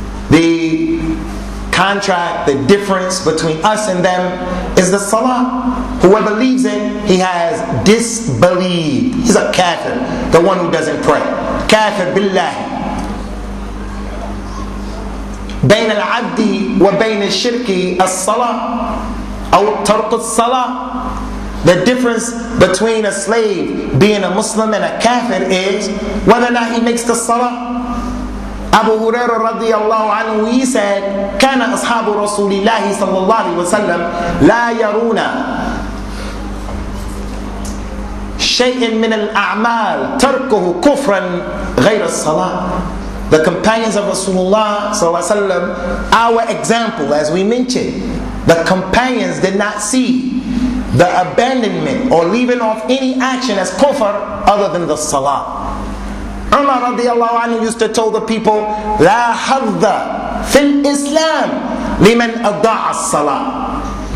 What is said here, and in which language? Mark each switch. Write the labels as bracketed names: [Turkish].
[English] The contract, the difference between us and them is the salah. Whoever leaves it, he has disbelieved. He's a kafir, the one who doesn't pray. Kafir billahi. [Arabic] بين العبد وبين الشرك الصلاة أو ترك الصلاة. [English] The difference between a slave being a Muslim and a kafir is whether or not he makes the salah. Abu Hurairah radiyallahu anhu, he said, [Arabic] كان أصحاب رسول الله صلى الله عليه وسلم لا يرون شيء من الأعمال تركه كفرا غير الصلاة. [English] The companions of Rasulullah sallallahu alaihi wasallam, our example, as we mentioned, the companions did not see the abandonment or leaving off any action as kufr other than the salah. Umar radiyallahu anhu used to tell the people, [Arabic] لا حظ في الإسلام لمن أضاع الصلاة.